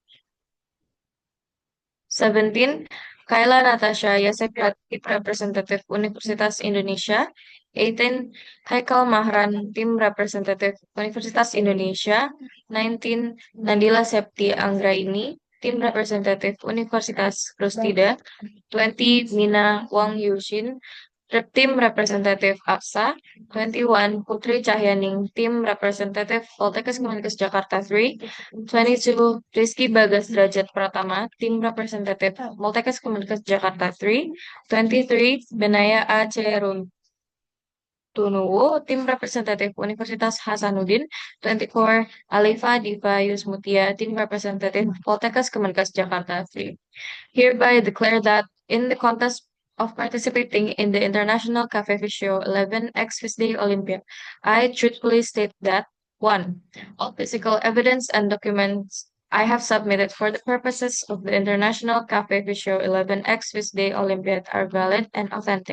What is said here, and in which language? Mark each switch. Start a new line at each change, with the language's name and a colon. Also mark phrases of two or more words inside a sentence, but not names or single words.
Indonesian: 17. Kayla Natasha Yasepia, Tim Representative Universitas Indonesia. 18. Haikal Mahran, Tim Representative Universitas Indonesia. 19. Nandila Septi Anggraini, Tim Representative Universitas Rustida. 20. Mina Wang Yushin, Tim Representative APSA. 21. Putri Cahyaning, Tim Representative Poltekkes Kemenkes Jakarta 3. 22. Rizky Bagas Derajat Pratama, Tim Representative Poltekkes Kemenkes Jakarta 3. 23. Benaya A. Cerun Tunuwu, Tim Representative Universitas Hasanuddin. 24. Alifa Diva Yusmutia, Tim Representative Poltekkes Kemenkes Jakarta 3.
English: Hereby declare that in the contest of participating in the International Cafe Physio 11 X FISDAY Olympiad, I truthfully state that 1. All physical evidence and documents I have submitted for the purposes of the International Cafe Physio 11 X FISDAY Olympiad are valid and authentic.